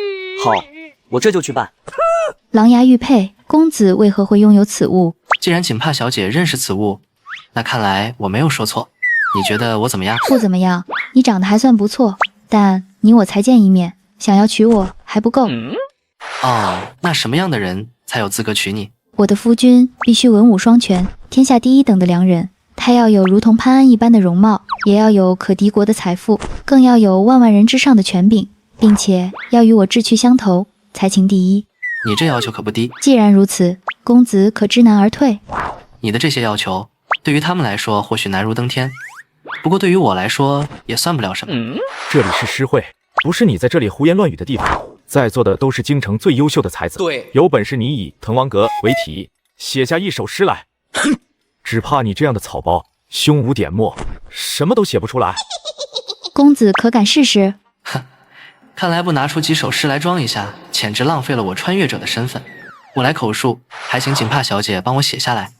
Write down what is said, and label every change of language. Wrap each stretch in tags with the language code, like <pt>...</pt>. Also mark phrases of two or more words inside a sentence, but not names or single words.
<zh>好，我這就去辦。狼牙玉佩，公子為何會擁有此物？既然錦帕小姐認識此物，那看來我沒有說錯。你覺得我怎麼樣？不怎麼樣，你長得還算不錯，但你我才見一面，想要娶我還不夠。哦，那什麼樣的人才有資格娶你？我的夫君必須文武雙全，天下第一等的良人。他要有如同潘安一般的容貌，也要有可敵國的財富，更要有萬萬人之上的權柄，並且要與我志趣相投，才情第一。你這要求可不低。既然如此，公子可知難而退？你的這些要求，對於他們來說或許難如登天，不過對於我來說也算不了什麼。這裡是詩會，不是你在這裡胡言亂語的地方。在座的都是京城最優秀的才子，對，有本事你以《滕王閣》為題寫下一首詩來。只怕你這樣的草包，胸無點墨，什麼都寫不出來。公子可敢試試？哼，看來不拿出幾首詩來裝一下，簡直浪費了我穿越者的身份。我來口述，還請錦帕小姐幫我寫下來。</zh>